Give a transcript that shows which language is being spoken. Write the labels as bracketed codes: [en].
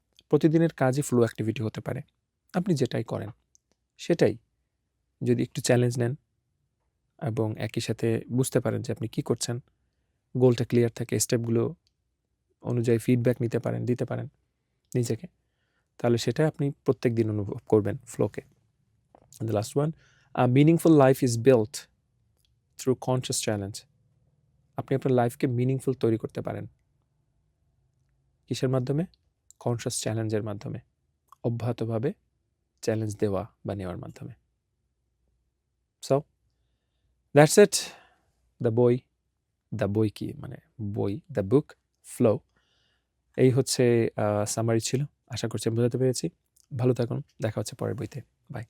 [bn] প্রতিদিনের কাজই flow activity হতে পারে। আপনি যেটাই করেন সেটাই যদি একটু চ্যালেঞ্জ নেন এবং একই সাথে বুঝতে পারেন যে আপনি কি করছেন, গোলটা ক্লিয়ার থাকে, স্টেপগুলো অনুযায়ী ফিডব্যাক দিতে পারেন নিজেকে, তাহলে সেটা আপনি প্রত্যেকদিন অনুভব করবেন ফ্লোকে। [en] And the last one, a meaningful life is built through conscious challenge. [bn] আপনি আপনার লাইফকে মিনিংফুল তৈরি করতে পারেন কিসের মাধ্যমে? কনশাস চ্যালেঞ্জের মাধ্যমে, অব্যাহতভাবে চ্যালেঞ্জ দেওয়া বা নেওয়ার মাধ্যমে। [en] So that's it. [bn] দ্য বই কি মানে বই, দ্য বুক ফ্লো, এই হচ্ছে সামারি ছিল। আশা করছি আমি বোঝাতে পেরেছি। ভালো থাকুন, দেখা হচ্ছে পরের বইতে। বাই।